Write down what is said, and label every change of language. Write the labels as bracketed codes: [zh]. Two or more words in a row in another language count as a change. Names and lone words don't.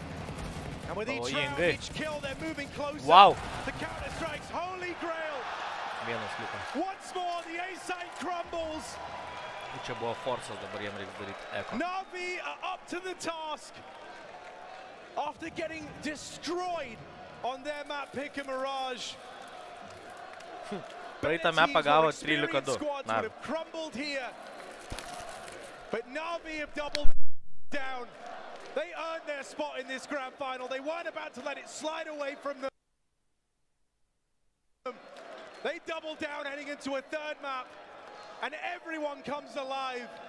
[en] And with each round, each kill, they're moving closer to Counter-Strike's holy grail. Once more, the A-site crumbles. NAVI are up to the task after getting destroyed on their map Pick and Mirage. [lt] Praeitą mapą gavo 13-2. [en] Would have crumbled here, but NAVI have doubled down. They earned their spot in this grand final. They weren't about to let it slide away from them. They doubled down heading into a 3rd map, and everyone comes alive.